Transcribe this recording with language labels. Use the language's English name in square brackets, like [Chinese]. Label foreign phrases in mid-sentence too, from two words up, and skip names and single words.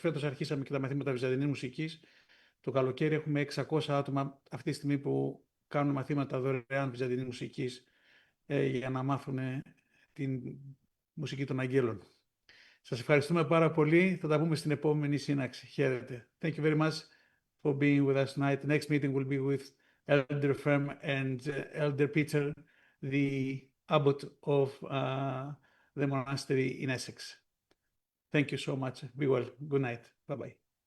[Greek] Φέτος αρχίσαμε και τα μαθήματα βυζαντινής μουσικής. Το καλοκαίρι έχουμε 600 άτομα αυτή τη στιγμή που κάνουν μαθήματα δωρεάν βυζαντινής μουσικής για να μάθουν την μουσική των αγγέλων. Σας ευχαριστούμε πάρα πολύ. Θα τα πούμε στην επόμενη σύναξη. Χαίρετε. [English] Thank you very much for being with us tonight. The next meeting will be with Elder Ferm and Elder Peter, the abbot of the monastery in Essex. Thank you so much. Be well. Good night. Bye-bye.